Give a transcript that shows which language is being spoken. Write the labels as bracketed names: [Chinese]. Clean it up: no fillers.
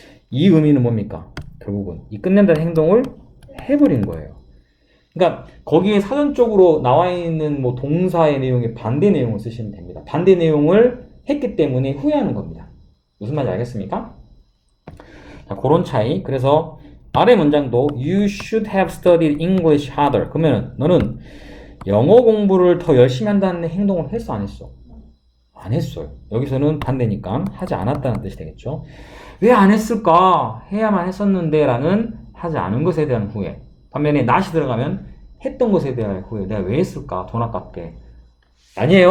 [Korean] 이 의미는 뭡니까? 결국은 이 끝낸다는 행동을 해버린 거예요. 그러니까 거기에 사전적으로 나와 있는 동사의 내용에 반대 내용을 쓰시면 됩니다. 반대 내용을 했기 때문에 후회하는 겁니다. 무슨 말인지 알겠습니까? 자, 그런 차이. 그래서 아래 문장도 [English] You should have studied English harder. [Korean] 그러면 너는 영어 공부를 더 열심히 한다는 행동을 했어 안 했어? 안 했어요. 여기서는 반대니까 하지 않았다는 뜻이 되겠죠. 왜 안 했을까? 해야만 했었는데 라는 하지 않은 것에 대한 후회. 반면에 not이 들어가면 했던 것에 대한 후회. 내가 왜 했을까? 돈 아깝게. 아니에요.